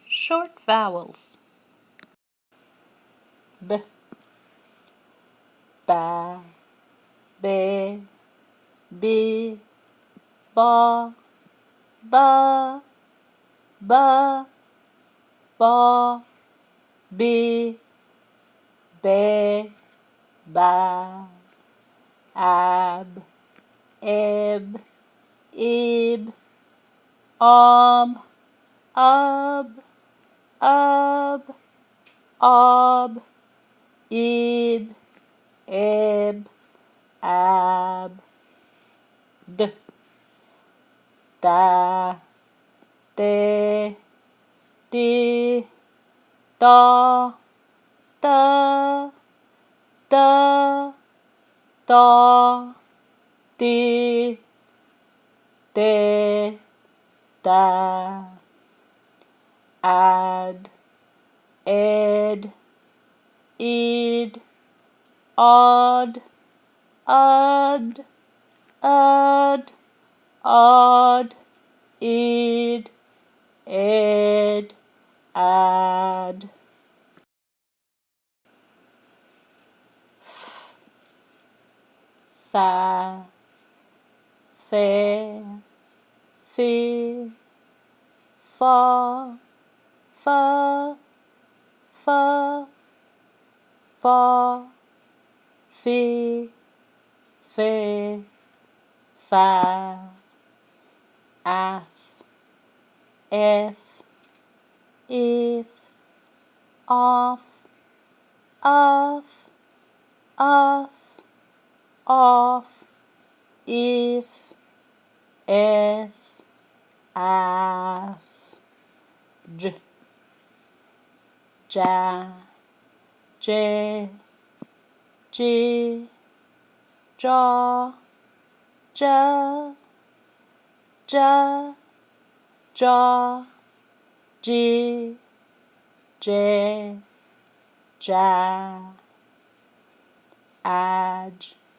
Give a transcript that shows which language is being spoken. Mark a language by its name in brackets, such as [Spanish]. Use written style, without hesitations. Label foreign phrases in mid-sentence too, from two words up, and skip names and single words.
[English] short vowels. B, ba, be, bi, ba, ba, ba, ba, bi, be, ba, ab, eb, ib, ob, ub, ob, ib, eb, ab, d, da, de, di, da, da, da, da, di, de, da, ad, ed, id, odd, ud, odd, id, ed, ad, fa, fe, fi, fa, fa, fa, fa, fi, fe, fa, af, if, off, off, if, af, j, ja, j, jaw, ja, jaw, j, ja, edge,